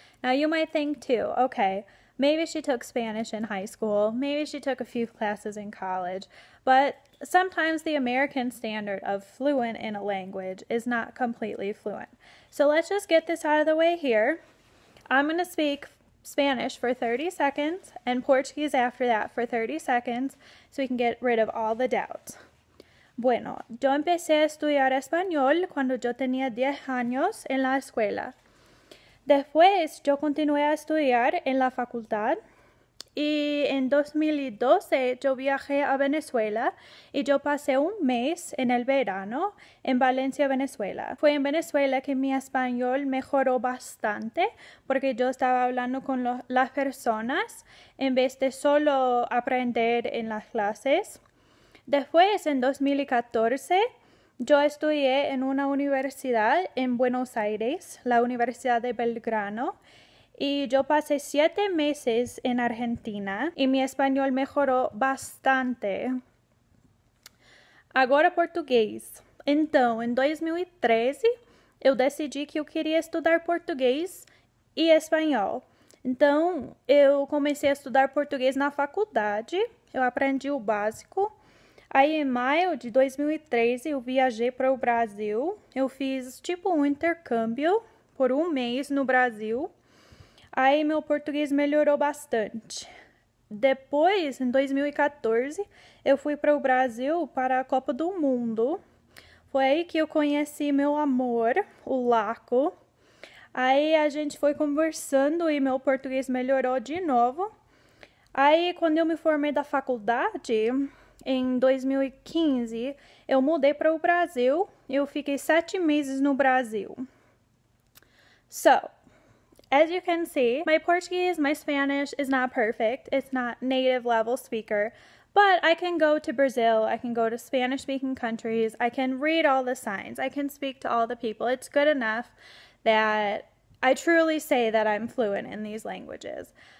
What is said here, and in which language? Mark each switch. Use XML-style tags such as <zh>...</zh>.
<en>Now you might think too, okay, maybe she took Spanish in high school, maybe she took a few classes in college, but sometimes the American standard of fluent in a language is not completely fluent. So let's just get this out of the way here. I'm going to speak Spanish for 30 seconds and Portuguese after that for 30 seconds so we can get rid of all the doubts.</en> <es>Bueno, yo empecé a estudiar español cuando yo tenía 10 años en la escuela. Después yo continué a estudiar en la facultad y en 2012 yo viajé a Venezuela y yo pasé un mes en el verano en Valencia, Venezuela. Fue en Venezuela que mi español mejoró bastante porque yo estaba hablando con las personas en vez de solo aprender en las clases. Después, en 2014, yo estudié en una universidad en Buenos Aires, la Universidad de Belgrano, y yo pasé 7 meses en Argentina y mi español mejorou bastante.</es> <pt>Agora português. Então, em 2013, eu decidi que eu queria estudar português e espanhol. Então, eu comecei a estudar português na faculdade, eu aprendi o básico. Aí, em maio de 2013, eu viajei para o Brasil. Eu fiz tipo um intercâmbio por um mês no Brasil. Aí, meu português melhorou bastante. Depois, em 2014, eu fui para o Brasil para a Copa do Mundo. Foi aí que eu conheci meu amor, o Laco. Aí, a gente foi conversando e meu português melhorou de novo. Aí, quando eu me formei da faculdade, em 2015, eu mudei para o Brasil. Eu fiquei 7 meses no Brasil.</pt> <en>So, as you can see, my Portuguese, my Spanish is not perfect. It's not native level speaker. But I can go to Brazil. I can go to Spanish-speaking countries. I can read all the signs. I can speak to all the people. It's good enough that I truly say that I'm fluent in these languages.</en>